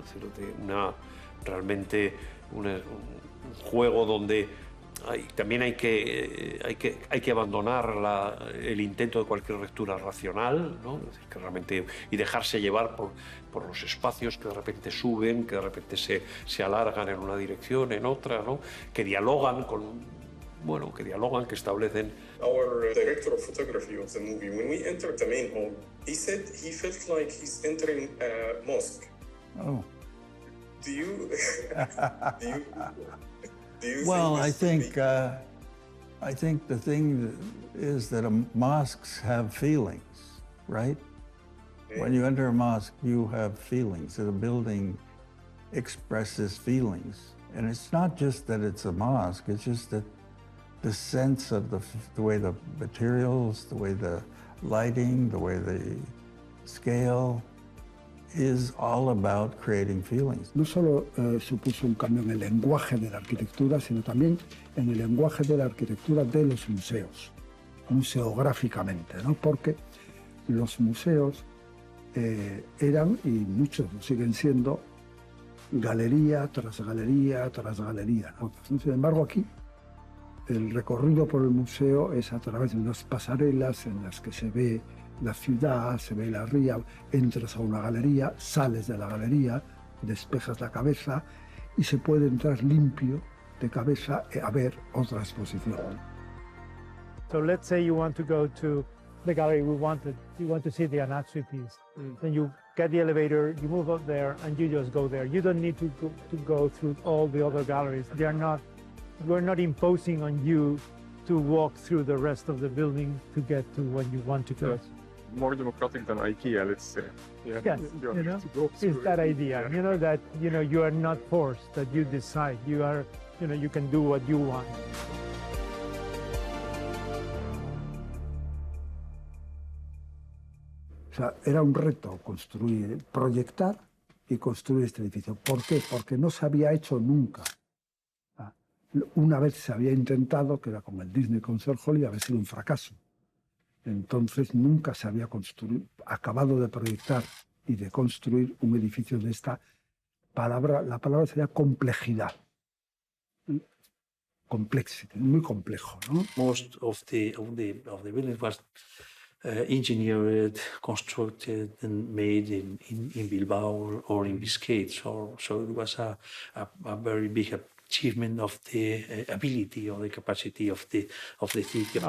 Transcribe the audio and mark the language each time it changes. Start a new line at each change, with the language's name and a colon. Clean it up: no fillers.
Spanish: Es decir, realmente un juego donde también hay que abandonar el intento de cualquier lectura racional, ¿no? Es decir, que realmente, y dejarse llevar por los espacios que de repente suben, que de repente se alargan en una dirección, en otra, ¿no? Que dialogan que establecen.
English: Our director of photography of the movie, when we entered the main hall, he said he felt like he's entering a mosque. Oh. Do you well, I think I think the thing is that mosques have feelings, right? When you enter a mosque, you have feelings. The building expresses feelings. And it's not just that it's a mosque, it's just that the sense of the way the materials, the way the lighting, the way the scale is all about creating feelings.
Spanish: No solo supuso un cambio en el lenguaje de la arquitectura, sino también en el lenguaje de la arquitectura de los museos, museográficamente, ¿no? Porque los museos eran, y muchos lo siguen siendo, galería tras galería tras galería, ¿no? Sin embargo, aquí el recorrido por el museo es a través de unas pasarelas en las que se ve la ciudad, se ve la ría, entras a una galería, sales de la galería, despejas la cabeza y se puede entrar limpio de cabeza a ver otra exposición.
English: So let's say you want to go to the gallery you want to see the Anatsui piece. Then you get the elevator, you move up there, and you just go there. You don't need to go through all the other galleries. We're not imposing on you to walk through the rest of the building to get to what you want to go. Yes. More democratic than IKEA, let's say. Yeah. Yes, you know, it's that idea, you know, that, you know, you are not forced, that you decide. You are, you know, you can do what you want.
Spanish: O sea, era un reto construir, proyectar y construir este edificio. ¿Por qué? Porque no se había hecho nunca. Una vez se había intentado, que era con el Disney Concert Hall, y había sido un fracaso. Entonces nunca se había acabado de proyectar y de construir un edificio de esta palabra. La palabra sería complejidad.
English: Complexity,
Spanish: muy complejo, ¿no?
English: Most of the building was engineered, constructed, and made in Bilbao or in Biscay. So it was a very big achievement of the ability or the capacity of the city.